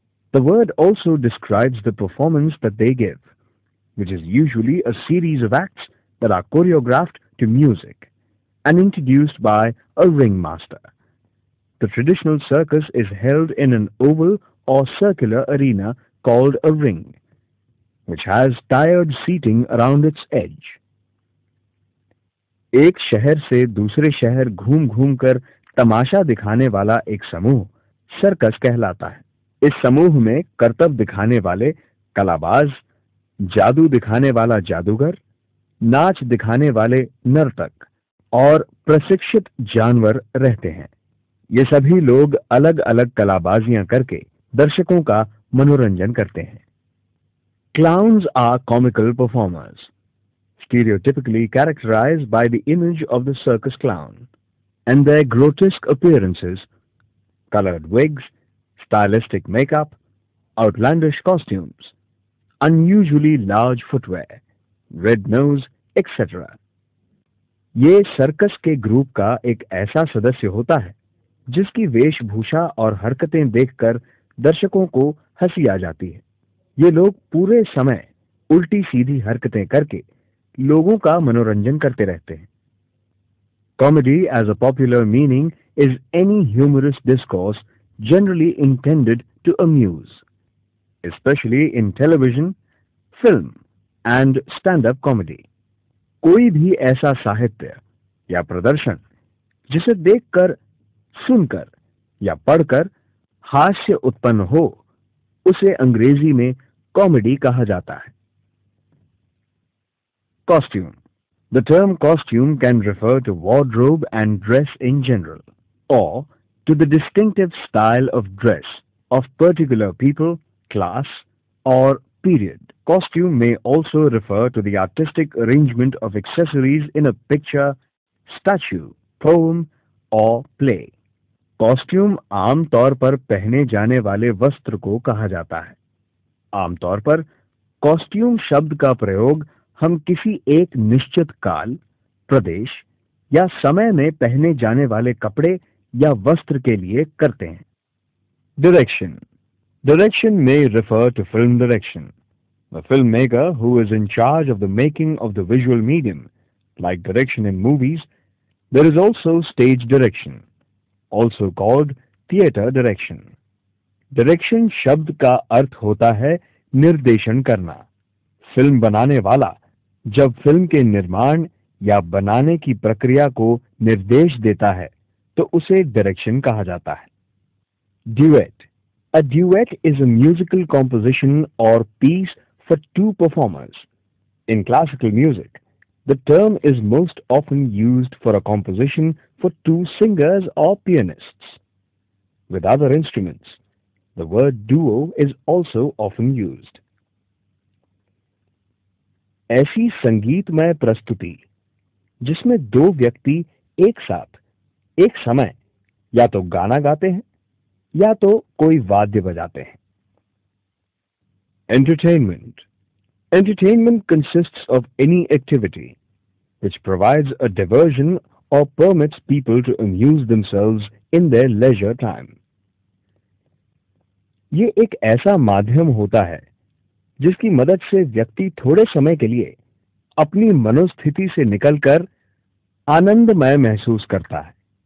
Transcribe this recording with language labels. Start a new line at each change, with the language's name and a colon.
English: The word also describes the performance that they give, which is usually a series of acts that are choreographed to music and introduced by a ringmaster. The traditional circus is held in an oval or circular arena called a ring, which has tiered seating around its edge.
Hindi: एक शहर से दूसरे शहर घूम घूम कर तमाशा दिखाने वाला एक समूह सर्कस कहलाता है। इस समूह में करतब दिखाने वाले कलाबाज, जादू दिखाने वाला जादूगर, नाच दिखाने वाले नर्तक और प्रशिक्षित जानवर रहते हैं। ये सभी लोग अलग अलग कलाबाजियां करके दर्शकों का मनोरंजन करते हैं।
English: Clowns are comical performers, stereotypically characterized by the image of the circus clown and their grotesque appearances, colored wigs, stylistic makeup, outlandish costumes, unusually large footwear, red nose, etc.
Hindi: ये सर्कस के ग्रुप का एक ऐसा सदस्य होता है जिसकी वेशभूषा और हरकतें देखकर दर्शकों को हंसी आ जाती है। ये लोग पूरे समय उल्टी सीधी हरकतें करके लोगों का मनोरंजन करते रहते हैं।
English: Comedy as a popular meaning is any humorous discourse generally intended to amuse, especially in television, film and stand-up comedy.
Hindi: कोई भी ऐसा साहित्य या प्रदर्शन जिसे देखकर, सुनकर या पढ़कर हास्य उत्पन्न हो, उसे अंग्रेजी में कॉमेडी कहा जाता है।
English: Costume. The term costume can refer to wardrobe and dress in general, or to the distinctive style of dress of particular people, class, or period. Costume may also refer to the artistic arrangement of accessories in a picture, statue, poem, or play.
Hindi: Costume आम तौर पर पहने जाने वाले वस्त्र को कहा जाता है। आमतौर पर कॉस्ट्यूम शब्द का प्रयोग हम किसी एक निश्चित काल, प्रदेश या समय में पहने जाने वाले कपड़े या वस्त्र के लिए करते हैं।
English: Direction. Direction may refer to film direction, the filmmaker who is in charge of the making of the visual medium, like direction in movies. There is also stage direction, also called theater direction.
Hindi: Direction शब्द का अर्थ होता है निर्देशन करना। Film बनाने वाला जब film के निर्माण या बनाने की प्रक्रिया को निर्देश देता है तो उसे डायरेक्शन कहा जाता है।
English: Duet. A duet is a musical composition or piece for two performers. In classical music, the term is most often used for a composition for two singers or pianists. With other instruments, the word duo is also often used.
Hindi: ऐसी संगीतमय प्रस्तुति जिसमें दो व्यक्ति एक साथ एक समय या तो गाना गाते हैं या तो कोई वाद्य बजाते हैं।
English: Entertainment. Entertainment consists of any activity which provides a diversion or permits people to amuse themselves in their leisure time.
Hindi: ये एक ऐसा माध्यम होता है जिसकी मदद से व्यक्ति थोड़े समय के लिए अपनी मनोस्थिति से निकलकर आनंदमय महसूस करता है।